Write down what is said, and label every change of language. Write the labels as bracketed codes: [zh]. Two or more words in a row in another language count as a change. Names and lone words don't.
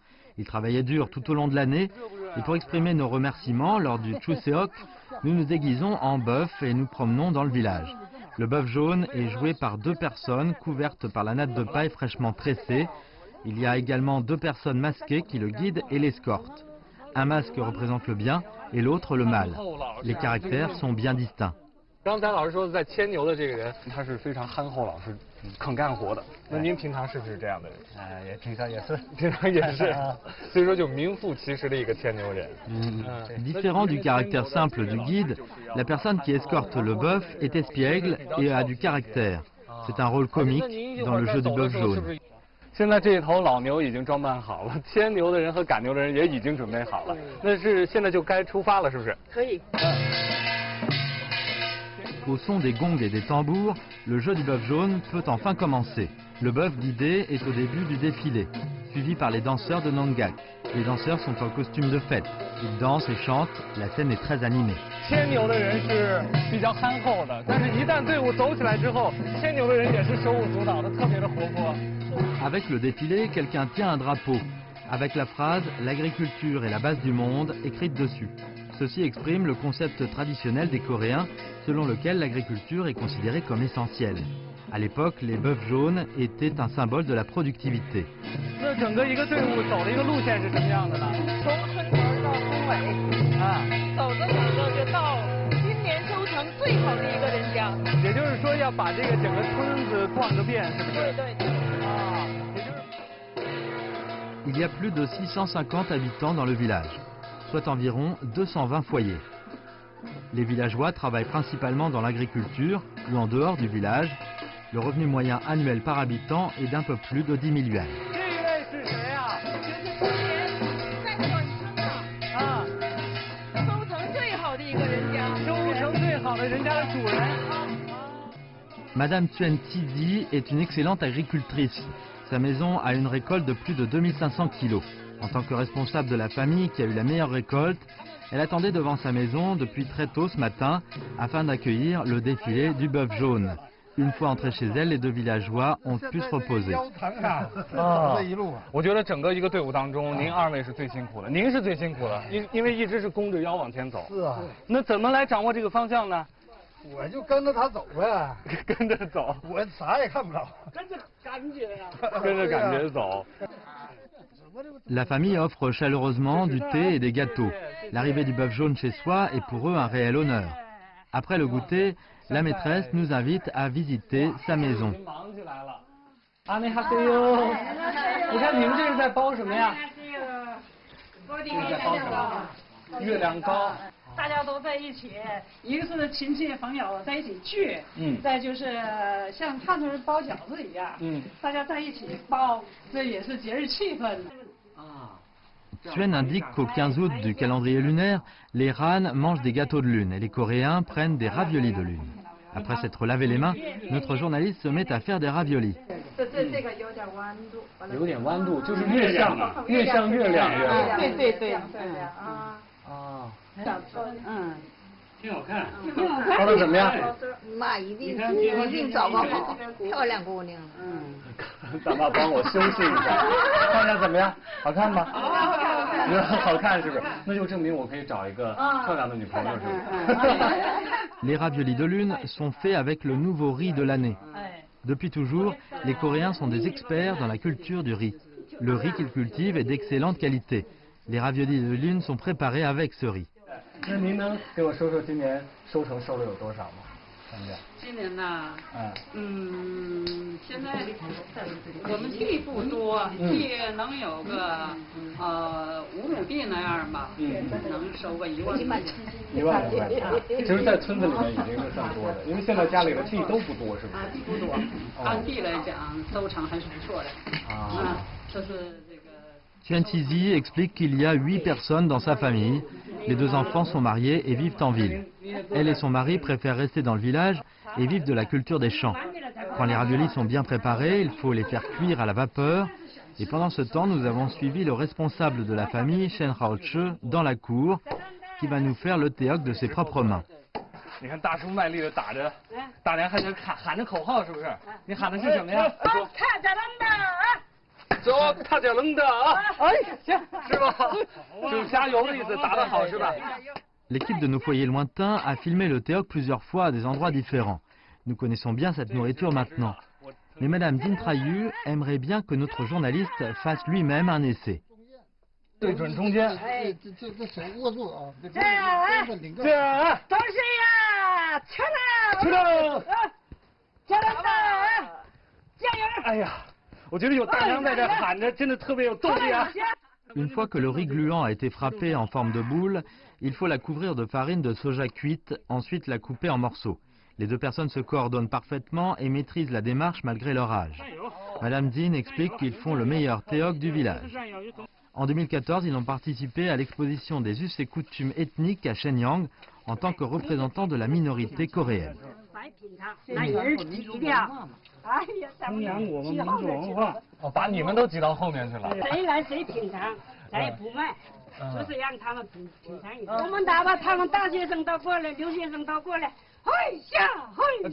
[fr] Ils travaillaient dur tout au long de l'année et pour exprimer nos remerciements lors du Chuseok, nous nous déguisons en bœuf et nous promenons dans le village. Le bœuf jaune est joué par 2 personnes couvertes par la natte de paille fraîchement tressée. Il y a également 2 personnes masquées qui le guident et l'escortent. Un masque représente le bien et l'autre le mal. Les caractères sont bien distincts. [zh] 刚才老师说在牵牛的这个人，他是非常憨厚老实、肯干活的。那您平常是不是这样的人？也平常也是，平常也是。所以说就名副其实的一个牵牛人。 [fr] Différent du caractère simple du guide, la personne qui escorte le bœuf est espiègle et a du caractère. C'est un rôle comique dans le jeu du bœuf jaune. [zh] 现在这一头老牛已经装扮好了，牵牛的人和赶牛的人也已经准备好了。那是现在就该出发了，是不是？可以。 [fr] Au son des gongs et des tambours, le jeu du bœuf jaune peut enfin commencer. Le bœuf guidé est au début du défilé, suivi par les danseurs de Nangac. Les danseurs sont en costume de fête. Ils dansent et chantent, la scène est très animée. [zh] 牵牛的人是比较憨厚的，但是一旦队伍走起来之后，牵牛的人也是手舞足蹈的，特别的活泼。 [fr] Avec le défilé, quelqu'un tient un drapeau, avec la phrase « L'agriculture est la base du monde » écrite dessus. Ceci exprime le concept traditionnel des Coréens, selon lequel l'agriculture est considérée comme essentielle. À l'époque, les bœufs jaunes étaient un symbole de la productivité. [zh] 那整个一个队伍走的一个路线是什么样的呢？从村头到村尾，走着走着就到今年收成最好的一个人家。也就是说要把这个整个村子逛个遍，是不是？对对。 [fr] Il y a plus de 650 habitants dans le village, soit environ 220 foyers. Les villageois travaillent principalement dans l'agriculture ou en dehors du village. Le revenu moyen annuel par habitant est d'un peu plus de 10 000 yuans. [zh] 这一位是谁啊？在管村的，收成最好的一个人家，收成最好的人家的主人。 [fr] Madame Tuen Tizi est une excellente agricultrice. Sa maison a une récolte de plus de 2500 kilos. En tant que responsable de la famille qui a eu la meilleure récolte, elle attendait devant sa maison depuis très tôt ce matin afin d'accueillir le défilé du bœuf jaune. Une fois entrés chez elle, les 2 villageois ont pu se reposer. [zh] 我觉得整个一个队伍当中，您2位是最辛苦的，您是最辛苦的，因为一直是弓着腰往前走。是啊。那怎么来掌握这个方向呢？我就跟着他走呗，跟着走，我啥也看不着，跟着感觉呀，跟着感觉走。 [fr] La famille offre chaleureusement du thé et des gâteaux. L'arrivée du bœuf jaune chez soi est pour eux un réel honneur. Après le goûter, la maîtresse nous invite à visiter sa maison. [zh] 啊，你好，你看你们这是在包什么呀？这是在包什么？月亮糕。大家都在一起，一个是亲戚朋友在一起聚，再就是像汉族人包饺子一样，大家在一起包，这也是节日气氛。 [fr] Tuen indique qu'au 15 août du calendrier lunaire, les Han mangent des gâteaux de lune et les Coréens prennent des raviolis de lune. Après s'être lavé les mains, notre journaliste se met à faire des raviolis. [zh] 这个有点弯度，有点弯度，就是越像月亮。对，啊。挺好看，包的怎么样？那一定找个好漂亮姑娘。大妈帮我修饰一下，看看怎么样？好看吗？好看是不是？那就证明我可以找一个漂亮的女朋友是不是？ [fr] Les raviolis de lune sont faits avec le nouveau riz de l'année. Depuis toujours, les Coréens sont des experts dans la culture du riz. Le riz qu'ils cultivent est d'excellente qualité. Les raviolis de lune sont préparés avec ce riz. [zh] 那您能给我说说今年收成收的有多少吗？今年呐，现在我们地不多，地能有个5亩地那样吧，能收个1万块钱。 1万多块钱，其实，在村子里面已经是算多的，因为现在家里的地都不多，是不是？地不多，按地来讲，收成还是不错的。这是这个。 [fr] Tuen Tizi explique qu'il y a 8 personnes dans sa famille. Les 2 enfants sont mariés et vivent en ville. Elle et son mari préfèrent rester dans le village et vivent de la culture des champs. Quand les raviolis sont bien préparés, il faut les faire cuire à la vapeur. Et pendant ce temps, nous avons suivi le responsable de la famille, Shen Haoche, dans la cour, qui va nous faire le théâtre de ses propres mains. [zh] 你看大叔卖力的打着，大娘还在喊着口号，是不是？你喊的是什么呀？看着能的。走，踏脚扔的啊！哎，行，是吧？就是加油的意思，打得好是吧？ [fr] L'équipe de nos foyers lointains a filmé le théâtre plusieurs fois à des endroits différents. Nous connaissons bien cette nourriture maintenant. Mais Madame Dinh Trayu aimerait bien que notre journaliste fasse lui-même un essai. [zh] 对准中间。哎，这手握住啊！这都是呀，吃了，加油！加油！哎呀，我觉得有大娘在这喊着，真的特别有动力啊。 [fr] Une fois que le riz gluant a été frappé en forme de boule, il faut la couvrir de farine de soja cuite, ensuite la couper en morceaux. Les deux personnes se coordonnent parfaitement et maîtrisent la démarche malgré leur âge. Madame Dinh explique qu'ils font le meilleur théoc du village. En 2014, ils ont participé à l'exposition des us et coutumes ethniques à Shenyang en tant que représentants de la minorité coréenne. [zh] 弘扬我们民族文化，把你们都挤到后面去了。谁来谁品尝，谁不卖，就是让他们品尝一下。我们打吧，他们大学生都过来，留学生都过来，嘿下嘿。